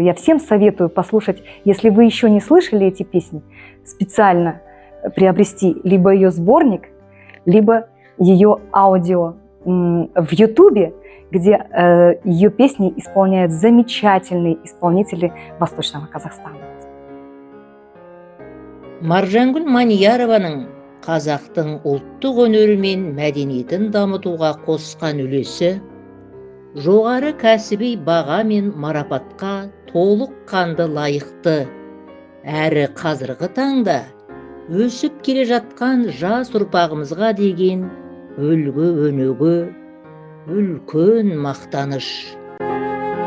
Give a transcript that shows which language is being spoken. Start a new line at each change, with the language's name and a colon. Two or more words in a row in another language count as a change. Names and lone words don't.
Russian: Я всем советую послушать, если вы еще не слышали эти песни, специально приобрести либо ее сборник, либо ее аудио в Ютубе, где ее песни исполняют замечательные исполнители Восточного Казахстана.
Kazakh: Маржангүл Маниярованың қазақтың ұлттық өнері мен мәдениетін дамытуға қосқан үлесі жоғары кәсіби баға мен марапатқа толық қанды лайықты, әрі қазіргі таңда өсіп келе жатқан жас ұрпағымызға деген үлгі өнеге, үлкен мақтаныш.